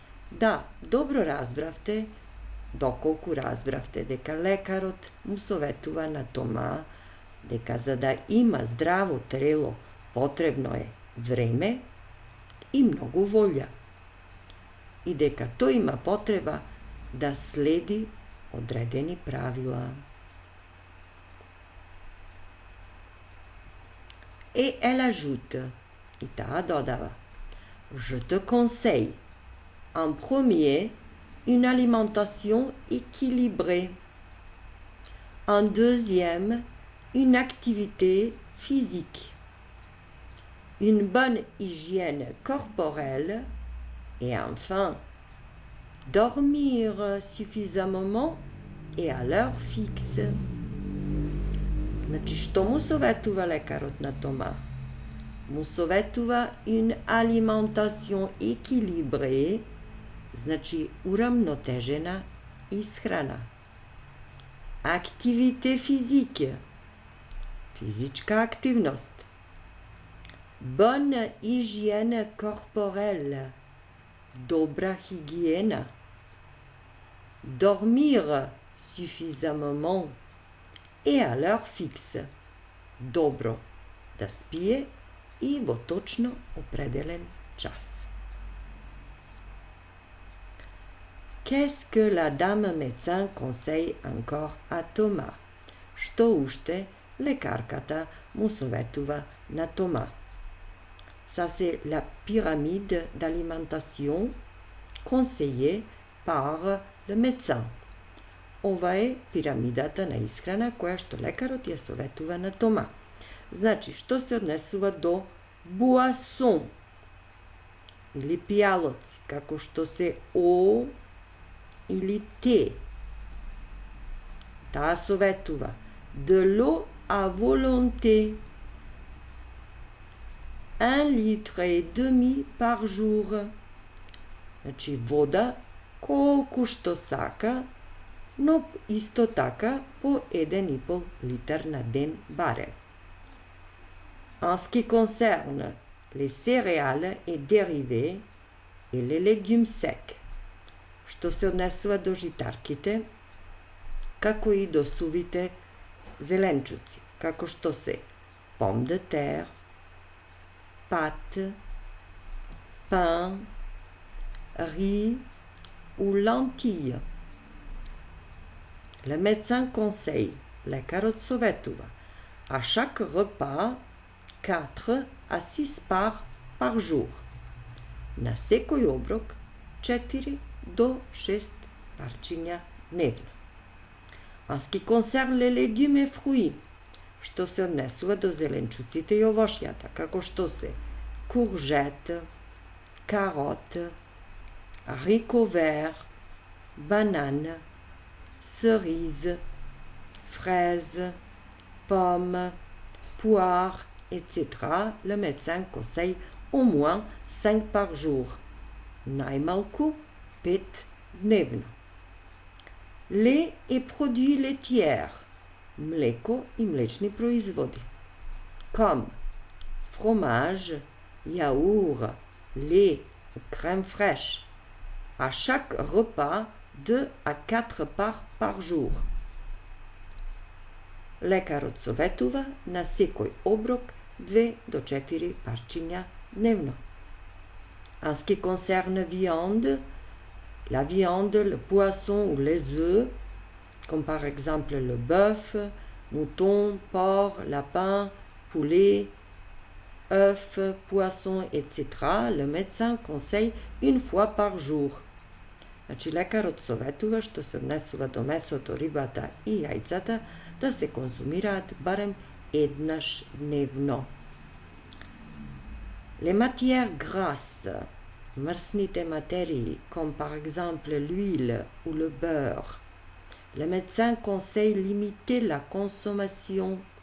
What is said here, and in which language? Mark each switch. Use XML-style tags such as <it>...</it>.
<mk>Da dobro razbravte, доколку разбравте дека лекарот му советува на Тома дека за да има здраво тело потребно е време и многу волја и дека тој има потреба да следи одредени правила.</mk> <fr>Et elle ajoute,</fr> <mk>и таа додава,</mk> <fr>Je te conseille, en premier, une alimentation équilibrée. En deuxième, une activité physique. Une bonne hygiène corporelle. Et enfin, dormir suffisamment et à l'heure fixe.</fr> <mk>Значи, што му советува лекарот на Тома? Му советува</mk> <fr>une alimentation équilibrée,</fr> <mk>значи урамнотежена исхрана.</mk> <fr>Activité physique,</fr> <mk>физичка активност.</mk> <fr>Bonne hygiène corporelle,</fr> <mk>добра хигиена.</mk> <fr>Dormir suffisamment et à l'heure fixe.</fr> <mk>Добро да спие и во точно определен час.</mk> <fr>Qu'est-ce que la dame médecin conseille encore à Thomas?</fr> <mk>Што уште лекарката му советува на Тома?</mk> <fr>Ça c'est la pyramide d'alimentation conseillée par le médecin.</fr> <mk>Ова е пирамидата на исхрана која што лекарот ја советува на Тома. Значи, што се однесува до буасон или пијалоци, како што се о или те. Таа советува</mk> <fr>de l'eau à volonté, 1,5 litre par jour.</fr> <mk>Значи, вода колку што сака, но исто така по 1,5 литар на ден барем.</mk> <fr>En ce qui concerne les céréales et dérivés et les légumes secs,</fr> <mk>што се однесува до житарките, како и до сувите зеленчуци, како што се</mk> <fr>pomme de terre, pâtes, pain, riz ou lentilles. Le médecin conseille,</fr> <mk>лекарот советува,</mk> <fr>à chaque repas 4 à 6 parts par jour.</fr> <mk>На секој оброк 4 до 6 парчиња дневно.</mk> <fr>En ce qui concerne les légumes et fruits,</fr> <mk>што се однесува до зеленчуците и овошјата, како што се</mk> <fr>courgette, carotte, haricots verts, banane, cerise, fraise, pomme, poire, etc. Le médecin conseille au moins 5 par jour.</fr> <mk>Најмалку 5 дневно.</mk> <fr>Lait et produits laitiers,</fr> <mk>mléko и mlečни производи,</mk> <fr>comme fromage, yaourt, lait ou crème fraîche, à chaque repas 2 à 4 parts par jour.</fr> <mk>Лекарот советува на секој оброк 2 до 4 парчиња дневно.</mk> <fr>En ce qui concerne la viande, le poisson ou les œufs, comme par exemple le bœuf, mouton, porc, lapin, poulet, œufs, poisson, etc., le médecin conseille 1 fois par jour.</fr> <mk>Значи, лекарот советува што се однесува до месото, рибата и јајцата да се конзумираат барем еднаш дневно.</mk> <fr>Les matières grasses,</fr> <mk>мрсните материи,</mk> <fr>comme par exemple l'huile ou le beurre, le médecin conseille limiter la consommation.</fr>